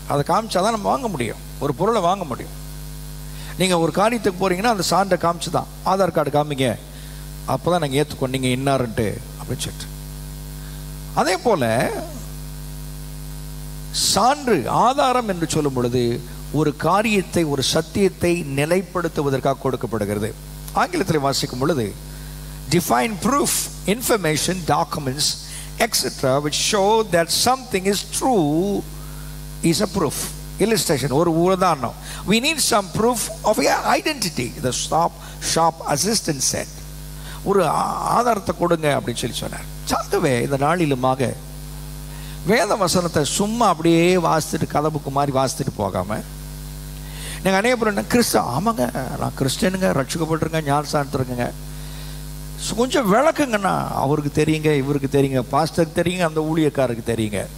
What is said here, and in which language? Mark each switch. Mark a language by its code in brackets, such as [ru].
[ta] அதை காமிச்சாதான் நம்ம வாங்க முடியும், ஒரு பொருளை வாங்க முடியும். நீங்க ஒரு காரியத்துக்கு போறீங்கன்னா அந்த சான்றை காமிச்சுதான், ஆதார் கார்டு காமிங்க, அப்பதான் நாங்கள் ஏற்றுக்கொண்டீங்க இன்னாருன்ட்டு அப்படின்னு சொல்லிட்டு. அதே போல சான்று, ஆதாரம் என்று சொல்லும் பொழுது ஒரு காரியத்தை, ஒரு சத்தியத்தை நிலைப்படுத்துவதற்காக கொடுக்கப்படுகிறது. ஆங்கிலத்தில் வாசிக்கும் பொழுது [en] define proof, information, documents, etc. which show that something is true is a proof. [ta] Illustration, ஒரு உதாரணம். [en] We need some proof of your identity, the shop assistant said. [ta] ஒரு ஆதாரத்தை கொடுங்க அப்படின்னு சொல்லி சொன்னார். சாகவே இந்த நாளிலுமாக வேத வசனத்தை சும்மா அப்படியே வாசித்துட்டு, கதை புக்கு மாதிரி வாசித்துட்டு போகாம, நீங்கள் அநேக பேர் கிறிஸ்தவ, ஆமாங்க நான் கிறிஸ்டியனுங்க, ரட்சிக்கப்பட்டிருக்கேன், ஞானஸ்தானத்திற்குங்க, கொஞ்சம் விளக்குங்கண்ணா, அவருக்கு தெரியுங்க, இவருக்கு தெரியுங்க, பாஸ்டருக்கு தெரியுங்க, அந்த ஊழியக்காரருக்கு தெரியுங்க.